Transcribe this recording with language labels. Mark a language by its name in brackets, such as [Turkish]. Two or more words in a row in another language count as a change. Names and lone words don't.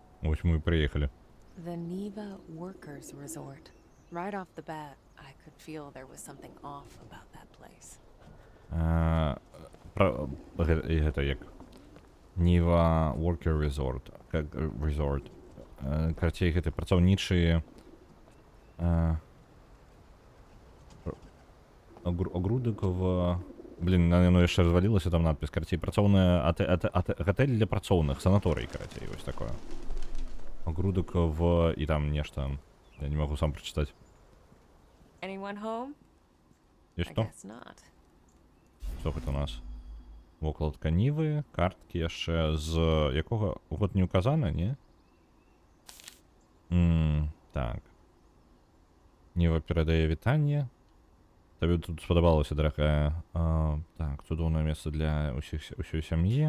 [Ukrainian] Ось ми і приїхали. [English] The Neva Workers Resort. Right off the bat, I could feel there was something off about that place. [Belarusian] Гэта як Niva Worker Resort. [Russian] Как resort. [Belarusian] Карацей, гэта працаўнічыя огрудкова. Блин, оно яшчэ развалілася, там надпіс. Карацей, працоўная гатэль для працоўных, санаторый, карацей, вось такое. Огрудкова і там нешта. [Russian] Я не могу сам прочитать. [English] Anyone home? [Belarusian] І [English] I [Belarusian] што? [English] guess not. [Belarusian] Што гэта у нас? Вокладка Нівы, карткі яшчэ з якога год не указана, не? Так. Ніва перадае вітанне. Табе тут спадабалася, дарагая. Так, цудоўнае месца для ўсёй сям'і.